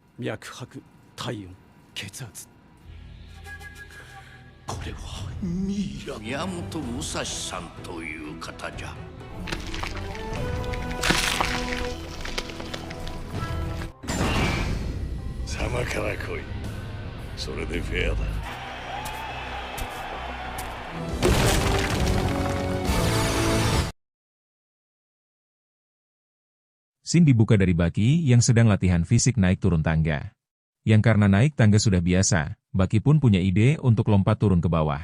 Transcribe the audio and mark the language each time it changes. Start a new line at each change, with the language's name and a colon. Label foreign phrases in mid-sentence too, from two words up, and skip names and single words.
Japanese: 脈拍、体温、血圧。これはミイラ。宮本武蔵さんという方じゃ。様から来い。それでフェアだ。
Indonesian: Scene dibuka dari Baki yang sedang latihan fisik naik turun tangga. Yang karena naik tangga sudah biasa, Baki pun punya ide untuk lompat turun ke bawah.